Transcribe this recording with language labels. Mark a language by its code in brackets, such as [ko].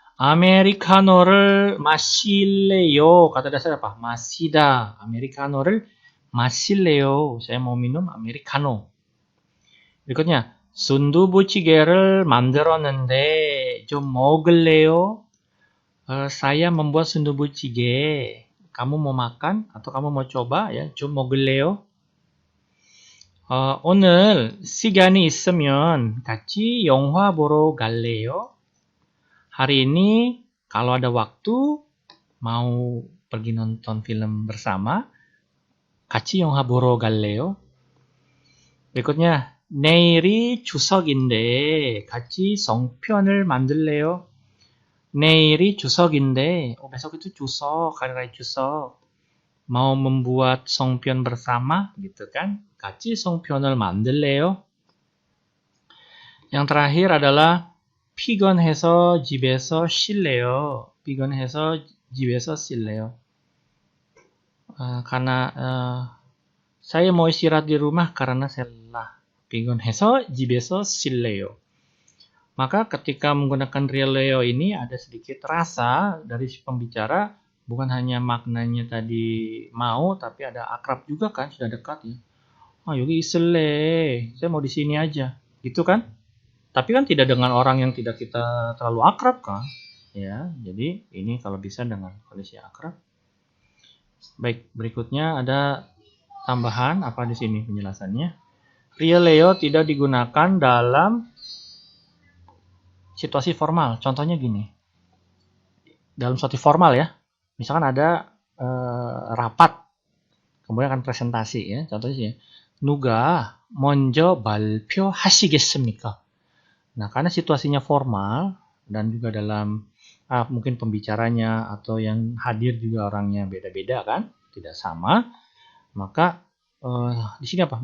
[ko] 아메리카노를 마실래요? [id] Kata dasar apa? 마시다. [ko] 아메리카노를 마실래요? [id] Saya mau minum americano. Berikutnya, [ko] 순두부찌개를 만들었는데 좀 먹을래요? [id] Saya membuat 순두부찌개. Kamu mau makan atau kamu mau coba ya? [ko] 좀 먹을래요? 오늘 시간이 있으면 같이 영화 보러 갈래요? [id] Hari ini kalau ada waktu mau pergi nonton film bersama. [ko] 같이 영화 보러 갈래요? [id] Berikutnya, [ko] 내일이 추석인데 같이 송편을 만들래요? 내일이 추석인데, [id] besok itu 추석, hari raya 추석. Mau membuat 송편 bersama, gitu kan? [ko] 같이 송편을 만들래요? [id] Yang terakhir adalah [ko] 피곤해서 집에서 쉴래요. 피곤해서 집에서 쉴래요. [id] Karena saya mau istirahat di rumah karena saya lelah. [ko] 피곤해서 집에서 쉴래요. [id] Maka ketika menggunakan 릴래요 ini ada sedikit rasa dari si pembicara, bukan hanya maknanya tadi mau, tapi ada akrab juga kan, sudah dekat ya. [ko] 여기 있을래. [id] Saya mau di sini aja. Gitu kan? Tapi kan tidak dengan orang yang tidak kita terlalu akrab kan? Ya, jadi ini kalau bisa dengan kondisi akrab. Baik, berikutnya ada tambahan apa di sini penjelasannya. 릴래요 tidak digunakan dalam situasi formal. Contohnya gini. Dalam situasi formal ya. Misalkan ada rapat. Kemudian akan presentasi ya. Contohnya [ko] 누가 먼저 발표하시겠습니까? [id] Nah, karena situasinya formal dan juga dalam mungkin pembicaranya atau yang hadir juga orangnya beda-beda kan, tidak sama, maka di sini apa?